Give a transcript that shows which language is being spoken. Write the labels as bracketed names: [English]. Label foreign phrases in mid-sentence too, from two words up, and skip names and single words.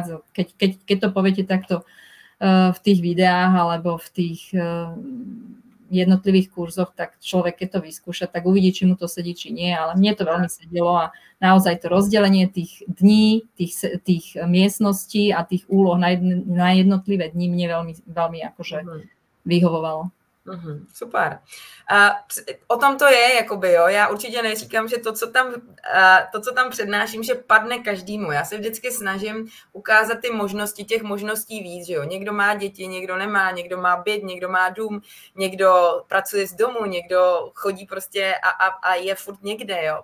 [Slovak] Keď to poviete takto v tých videách alebo v tých jednotlivých kurzoch, tak človek, keď to vyskúša, tak uvidí, či mu to sedí, či nie, ale mne to veľmi sedelo a naozaj to rozdelenie tých dní, tých miestností a tých úloh na jednotlivé dni mne veľmi akože vyhovovalo. [Czech] Super. O tom to je, jakoby, jo. Já určitě neříkám, že to, co tam přednáším, že padne každému. Já se vždycky snažím ukázat ty možnosti, těch možností víc, že jo. Někdo má děti, někdo nemá, někdo má byt, někdo má dům, někdo pracuje z domu, někdo chodí prostě a je furt někde, jo.